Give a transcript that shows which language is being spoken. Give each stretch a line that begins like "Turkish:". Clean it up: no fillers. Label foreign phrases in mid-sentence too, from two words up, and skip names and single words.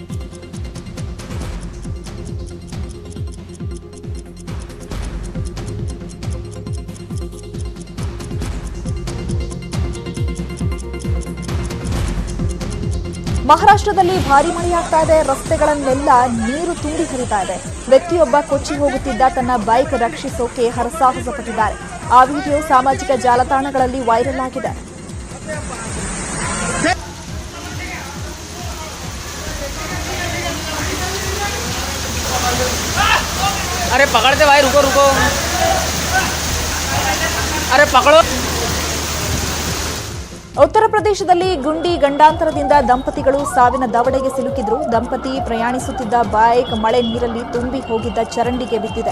Kannada: ಮಹಾರಾಷ್ಟ್ರದಲ್ಲಿ ಭಾರೀ ಮಳೆಯಾಗ್ತಾ ಇದೆ. ರಸ್ತೆಗಳನ್ನೆಲ್ಲ ನೀರು ತುಂಬಿ ಹರಿತಾ ಇದೆ. ವ್ಯಕ್ತಿಯೊಬ್ಬ ಕೊಚ್ಚಿ ಹೋಗುತ್ತಿದ್ದ ತನ್ನ ಬೈಕ್ ರಕ್ಷಿಸೋಕೆ ಹರಸಾಹಸ ಪಟ್ಟಿದ್ದಾರೆ. ಆ ವಿಡಿಯೋ ಸಾಮಾಜಿಕ ಜಾಲತಾಣಗಳಲ್ಲಿ ವೈರಲ್ ಆಗಿದೆ.
Hindi: अरे पकड़ते भाई, रुको रुको, अरे पकड़ो.
Kannada: ಉತ್ತರ ಪ್ರದೇಶದಲ್ಲಿ ಗುಂಡಿ ಗಂಡಾಂತರದಿಂದ ದಂಪತಿಗಳು ಸಾವಿನ ದವಡೆಗೆ ಸಿಲುಕಿದ್ರು. ದಂಪತಿ ಪ್ರಯಾಣಿಸುತ್ತಿದ್ದ ಬೈಕ್ ಮಳೆ ನೀರಲ್ಲಿ ತುಂಬಿ ಹೋಗಿದ್ದ ಚರಂಡಿಗೆ ಬಿದ್ದಿದೆ.